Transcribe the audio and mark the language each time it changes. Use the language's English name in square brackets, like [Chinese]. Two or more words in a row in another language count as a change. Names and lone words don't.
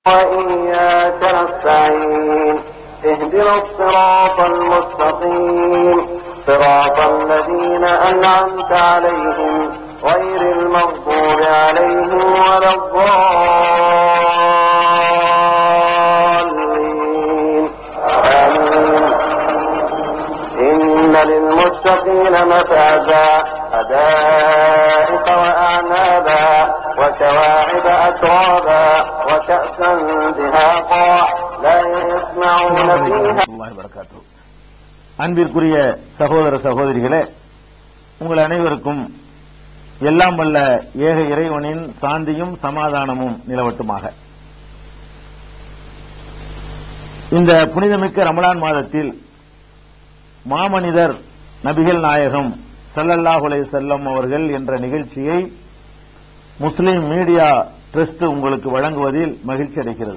[Arabic] وإياك نستعين اهدنا الصراط المستقيم صراط الذين أنعمت عليهم غير المغضوب عليهم ولا الضالين آمين. إن للمتقين مفازا حدائق وأعنابا وكواعب أترابا وكأسا دهاقا لا يسمعون فيها. [Tamil] அன்பிற்குரிய சகோதர சகோதரிகளே, உங்கள் அனைவருக்கும் எல்லாம் வல்ல ஏக இறைவனின் சாந்தியும் சமாதானமும் நிலவட்டுமாக. இந்த புனிதமிக்க ரமலான் மாதத்தில் மாமனிதர் நபிகள் நாயகம் [Arabic] صلى الله عليه وسلم [Tamil] அவர்கள் என்ற நிகழ்ச்சியை முஸ்லிம் மீடியா ட்ரஸ்ட் உங்களுக்கு வழங்குவதில் மகிழ்ச்சி அடைகிறது.